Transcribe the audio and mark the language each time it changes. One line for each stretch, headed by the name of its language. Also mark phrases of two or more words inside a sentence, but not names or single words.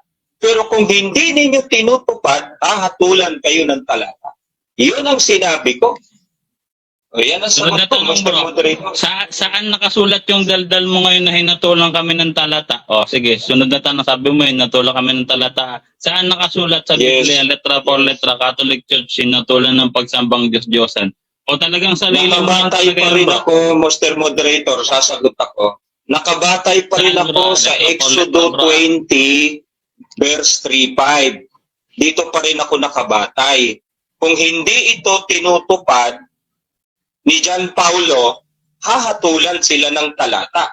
Filipino: Pero kung hindi ninyo tinutupad, hahatulan kayo ng talata. Yun ang sinabi ko. O yan ang Sunod sagot na ko, tanong, Mr. bro. Moderator. Saan nakasulat yung daldal mo ngayon na hinatulang kami ng talata? O, sige, sunod na tanong. Sabi mo, hinatulang kami ng talata. Saan nakasulat sa Yes. Biblia,
Spanish: letra por letra,
Filipino: Catholic Church, hinatulan ng pagsambang Diyos-Diyosan? O talagang sarili mo lang Nakabatay talaga pa yan, rin bro? ako,
English: Mr. Moderator,
Filipino: sasagot ako. Nakabatay pa rin Saan, ako bro? sa Letra po, Exodo letra, bro. 20, verse 3:5. Dito pa rin ako nakabatay. Kung hindi ito tinutupad ni John Paulo, hahatulan sila ng talata.